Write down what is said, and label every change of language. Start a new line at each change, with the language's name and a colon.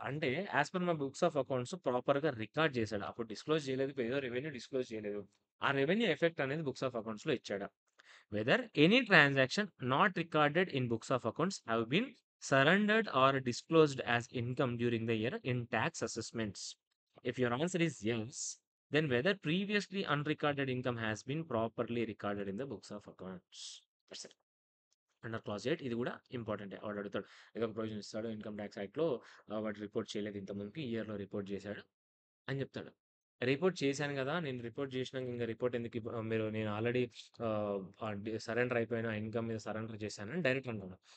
Telugu: అంటే as per మన books of accounts ప్రాపర్‌గా రికార్డ్ చేశాడా? అప్పుడు డిస్క్లోజ్ చేయలేదు. ఏదో రెవెన్యూ డిస్క్లోజ్ చేయలేదు. ఆ రెవెన్యూ ఎఫెక్ట్ అనేది బుక్స్ ఆఫ్ అకౌంట్స్‌లో ఇచ్చాడా?
English: Whether any transaction not recorded in books of accounts have been surrendered or disclosed as income during the year in tax assessments. If your answer is yes, then whether previously unrecorded income has been properly recorded in the books of accounts. That's it.
Telugu: Under clause 8 ఇది కూడా ఇంపార్టెంటే. వాడు అడుగుతాడు. ఏదో ఒక provision ఇస్తాడు income tax యాక్ట్‌లో వాడు రిపోర్ట్ చేయలేదు ఇంతకుముందుకి ఈ ఇయర్‌లో రిపోర్ట్ చేశాడు అని చెప్తాడు. రిపోర్ట్ చేశాను గదా! నేను రిపోర్ట్ జేసినాక ఇంక రిపోర్ట్ ఎందుకు మీరు నేను ఆల్రెడీ సరెండర్ అయిపోయిన ఇన్‌కమ్ మీద సరెండర్ చేశానని డైరెక్టర్ అన్నాడు.